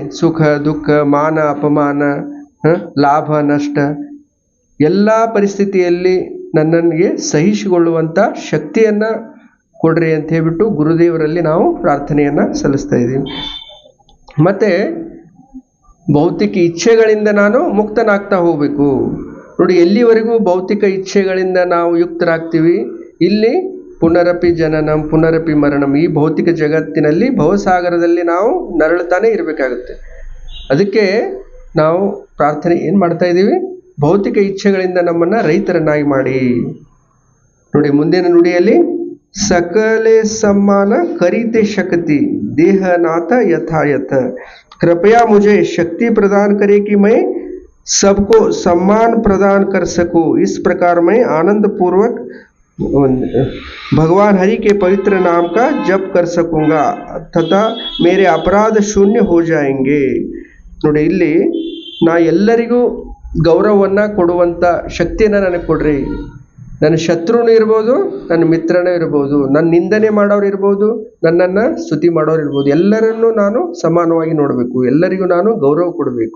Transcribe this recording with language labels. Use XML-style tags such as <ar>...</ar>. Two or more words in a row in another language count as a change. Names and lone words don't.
<kn>ಸುಖ ದುಃಖ, ಮಾನ ಅಪಮಾನ, ಲಾಭ ನಷ್ಟ, ಎಲ್ಲ ಪರಿಸ್ಥಿತಿಯಲ್ಲಿ ನನ್ನನಿಗೆ ಸಹಿಸಿಕೊಳ್ಳುವಂತ ಶಕ್ತಿಯನ್ನ ಕೊಡ್ರಿ ಅಂತ ಹೇಳ್ಬಿಟ್ಟು ಗುರುದೇವರಲ್ಲಿ ನಾವು ಪ್ರಾರ್ಥನೆಯನ್ನ ಸಲ್ಲಿಸ್ತಾ ಇದ್ದೀವಿ. ಮತ್ತೆ ಭೌತಿಕ ಇಚ್ಛೆಗಳಿಂದ ನಾನು ಮುಕ್ತನಾಗ್ತಾ ಹೋಗ್ಬೇಕು. ನೋಡಿ, ಎಲ್ಲಿವರೆಗೂ ಭೌತಿಕ ಇಚ್ಛೆಗಳಿಂದ ನಾವು ಯುಕ್ತರಾಗ್ತೀವಿ, ಇಲ್ಲಿ</kn> <sa>ಪುನರಪಿ ಜನನಂ ಪುನರಪಿ ಮರಣಂ,</sa> <kn>ಈ ಭೌತಿಕ ಜಗತ್ತಿನಲ್ಲಿ ಭವಸಾಗರದಲ್ಲಿ ನಾವು ನರಳುತ್ತಾನೆ ಇರಬೇಕಾಗುತ್ತೆ. ಅದಕ್ಕೆ ನಾವು ಪ್ರಾರ್ಥನೆ ಏನು ಮಾಡ್ತಾ ಇದ್ದೀವಿ, ಭೌತಿಕ ಇಚ್ಛೆಗಳಿಂದ ನಮ್ಮನ್ನ ರೈತರನ್ನಾಗಿ ಮಾಡಿ. ನೋಡಿ ಮುಂದಿನ ನುಡಿಯಲ್ಲಿ,</kn> <bn>সকলে সম্মান করিতে শক্তি দেহনাথ যথাযথ,</bn> <hi>कृपया मुझे शक्ति प्रदान करे कि मैं सबको सम्मान प्रदान कर सकूं. इस प्रकार मैं आनंद पूर्वक भगवान हरि के पवित्र नाम का जप कर सकूंगा तथा मेरे अपराध शून्य हो जाएंगे.</hi> <kn>ನೋಡಿ, ಇಲ್ಲಿ ನಾ ಎಲ್ಲರಿಗೂ ಗೌರವವನ್ನು ಕೊಡುವಂಥ ಶಕ್ತಿಯನ್ನು ನನಗೆ ಕೊಡ್ರಿ. ನನ್ನ ಶತ್ರುನೂ ಇರ್ಬೋದು, ನನ್ನ ಮಿತ್ರನೂ ಇರ್ಬೋದು, ನನ್ನ ನಿಂದನೆ ಮಾಡೋರು ಇರ್ಬೋದು, ನನ್ನನ್ನು ಸ್ತುತಿ ಮಾಡೋರು ಇರ್ಬೋದು, ಎಲ್ಲರನ್ನೂ ನಾನು ಸಮಾನವಾಗಿ ನೋಡಬೇಕು, ಎಲ್ಲರಿಗೂ ನಾನು ಗೌರವ ಕೊಡಬೇಕು.</kn>